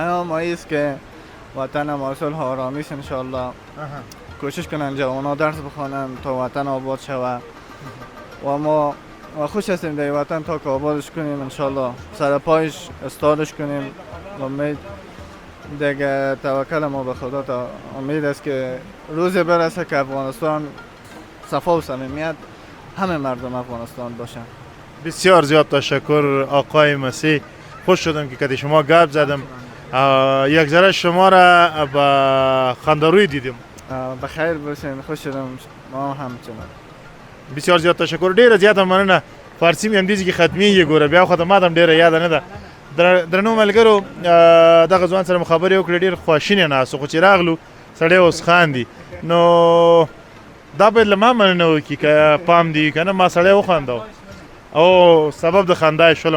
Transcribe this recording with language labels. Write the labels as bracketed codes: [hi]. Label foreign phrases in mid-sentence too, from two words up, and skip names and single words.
[fa] پیام است که وطن ما صلح و آرامش انشالله کوشش کنن جوانان درس بخوانن تا وطن آباد شود و ما خوش هستیم در وطن تا که آبادش کنیم انشالله سر پایش استادش کنیم و امید دیگه توکل ما به خدا تا امید است که روزی برسه که افغانستان صفا و صمیمیت همه مردم افغانستان باشن. بسیار زیاد تشکر آقای مسیح. خوش شدم که کدی شما گپ زدم. یک ذره شما را با خاندروی دیدیم. بخیر باشین. خوش شدم. ما همچنان. بسیار زیاد تشکر. [ps] ډیره زیاته مننه. فارسی مې هم دیږي کې ختمیږي ګوره بیا خو ته ما هم ډیره یاد نه ده. درنو ملګرو دغه ځوان سره مخابرې وکړې ډیر خواشینی ناست خو چې راغلو سړی اوس خاندي نو دا باید له ما مننه وکړي که پام دی که نه ما سړی وخاندو او سبب د خندا یې شولم.